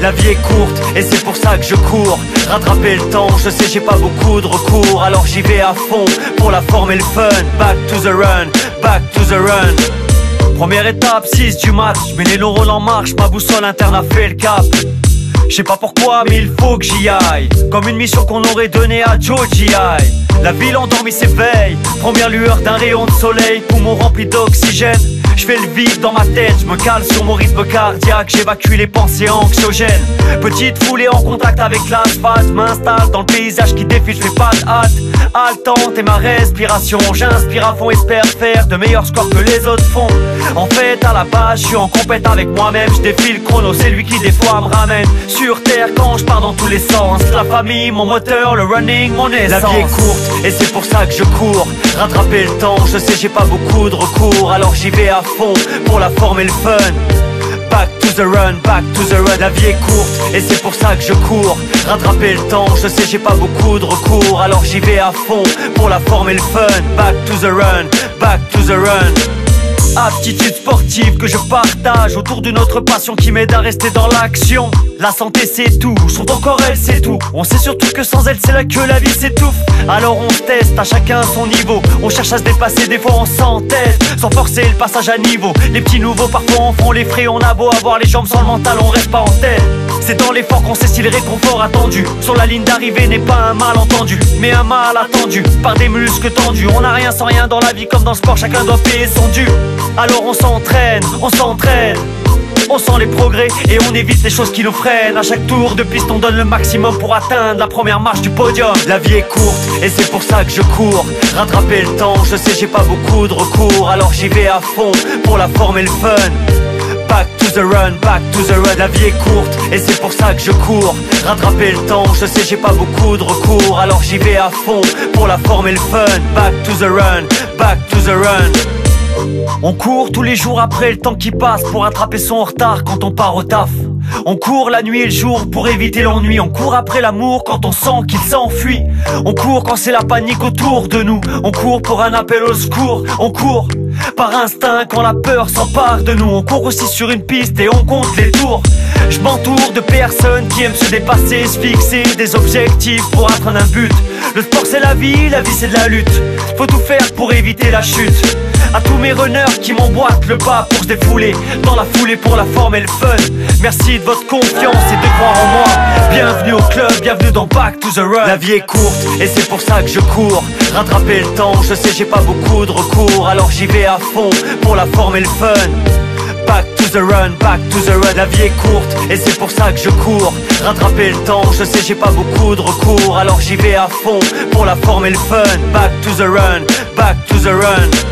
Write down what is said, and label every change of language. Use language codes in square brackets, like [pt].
[fr] La vie est courte et c'est pour ça que je cours. Rattraper le temps, je sais j'ai pas beaucoup de recours. Alors j'y vais à fond pour la forme et le fun. [en] Back to the run, back to the run. [fr] Première étape, 6 du match. J'mets les neurones en marche, ma boussole interne a fait le cap. Je sais pas pourquoi mais il faut que j'y aille. Comme une mission qu'on aurait donnée à Joe G.I. La ville endormie s'éveille. Première lueur d'un rayon de soleil. Poumon rempli d'oxygène. Je fais le vide dans ma tête, je me cale sur mon rythme cardiaque. J'évacue les pensées anxiogènes. Petite foulée en contact avec l'asphalte. M'installe dans le paysage qui défile, je fais pas de hâte. Haletante et ma respiration. J'inspire à fond, espère faire de meilleurs scores que les autres font. En fait à la base je suis en compète avec moi-même. Je défile le chrono, c'est lui qui des fois me ramène sur terre quand je pars dans tous les sens. La famille, mon moteur, le running, mon essence. La vie est courte et c'est pour ça que je cours. Rattraper le temps, je sais j'ai pas beaucoup de recours. Alors j'y vais à fond pour la forme et le fun. [en] Back to the run, back to the run. [fr] La vie est courte et c'est pour ça que je cours. Rattraper le temps, je sais j'ai pas beaucoup de recours. Alors j'y vais à fond pour la forme et le fun. [en] Back to the run, back to the run. [fr] Aptitude sportive que je partage autour d'une autre passion qui m'aide à rester dans l'action. La santé c'est tout, son corps elle c'est tout. On sait surtout que sans elle c'est là que la vie s'étouffe. Alors on se teste à chacun son niveau. On cherche à se dépasser, des fois on s'entête sans forcer le passage à niveau. Les petits nouveaux parfois en font les frais. On a beau avoir les jambes sans le mental, on reste pas en tête. C'est dans l'effort qu'on sait si le réconfort attendu sur la ligne d'arrivée n'est pas un malentendu, mais un mal attendu par des muscles tendus. On n'a rien sans rien dans la vie comme dans le sport, chacun doit payer son dû. Alors on s'entraîne, on s'entraîne. On sent les progrès et on évite les choses qui nous freinent. À chaque tour de piste on donne le maximum pour atteindre la première marche du podium. La vie est courte et c'est pour ça que je cours. Rattraper le temps, je sais j'ai pas beaucoup de recours. Alors j'y vais à fond pour la forme et le fun. [en] Back to the run, back to the run. [fr] La vie est courte et c'est pour ça que je cours. Rattraper le temps, je sais j'ai pas beaucoup de recours. Alors j'y vais à fond pour la forme et le fun. [en] Back to the run, back to the run. [fr] On court tous les jours après le temps qui passe pour rattraper son retard quand on part au taf. On court la nuit et le jour pour éviter l'ennui. On court après l'amour quand on sent qu'il s'enfuit. On court quand c'est la panique autour de nous. On court pour un appel au secours. On court par instinct quand la peur s'empare de nous. On court aussi sur une piste et on compte les tours. Je m'entoure de personnes qui aiment se dépasser, se fixer des objectifs pour atteindre un but. Le sport c'est la vie c'est de la lutte. Faut tout faire pour éviter la chute. À tous mes runners qui m'emboîtent le pas pour se défouler dans la foulée pour la forme et le fun. Merci de votre confiance et de croire en moi. Bienvenue au club, bienvenue dans Back to the Run. La vie est courte et c'est pour ça que je cours. Rattraper le temps, je sais j'ai pas beaucoup de recours. Alors j'y vais à fond pour la forme et le fun. [en] Back to the run, back to the run. [fr] La vie est courte et c'est pour ça que je cours. Rattraper le temps, je sais j'ai pas beaucoup de recours. Alors j'y vais à fond pour la forme et le fun. [en] Back to the run, back to the run.